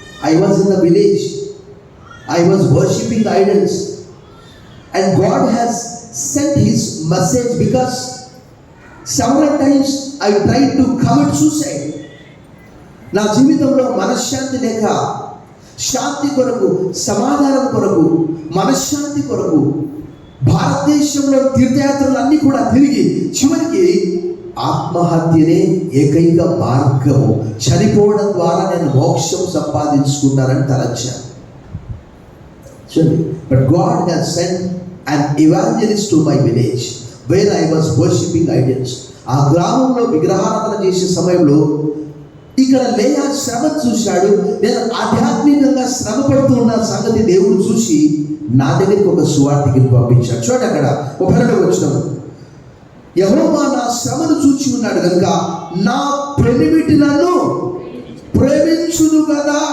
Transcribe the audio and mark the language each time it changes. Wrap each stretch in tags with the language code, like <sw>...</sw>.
<en>I was in the village, I was worshipping idols, and God has sent his message, because several times I tried to commit suicide.</en> <te>నా జీవితంలో మనశ్శాంతి లేక, శాంతి కొరకు, సమాధానం కొరకు, మనశ్శాంతి కొరకు భారతదేశంలో తీర్థయాత్రలు అన్నీ కూడా తిరిగి చివరికి ఆత్మహత్యనే ఏకైక మార్గము, చనిపోవడం ద్వారా నేను మోక్షం సంపాదించుకున్నానని తలచాను.</te> <en>But God has sent an evangelist to my village where I was worshipping idols.</en> <te>ఆ గ్రామంలో విగ్రహారాధన చేసే సమయంలో ఇక్కడ లేయా శ్రమను చూశాడు. నేను ఆధ్యాత్మికంగా శ్రమ పడుతూ ఉన్న సంగతి దేవుడు చూసి నా దగ్గరికి ఒక సువార్తికి పంపించాడు. చూడండి అక్కడ 32వ వచనం. యెహోవా నా శ్రమను చూచి ఉన్నాడు కనుక నా పెనిమిటి నన్ను ప్రేమించును కదా.</te>